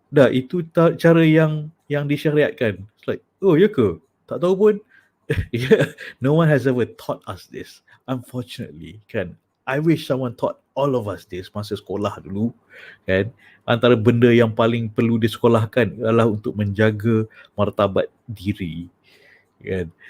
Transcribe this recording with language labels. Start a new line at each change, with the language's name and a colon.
Malay: Dah, itu cara yang disyariatkan.
English: It's like,
Malay: oh ya ke? Tak tahu pun.
English: Yeah, no one has ever taught us this, unfortunately, kan? I wish someone taught all of us this
Malay: masa sekolah dulu,
English: kan?
Malay: Antara benda yang paling perlu disekolahkan adalah untuk menjaga martabat diri, kan?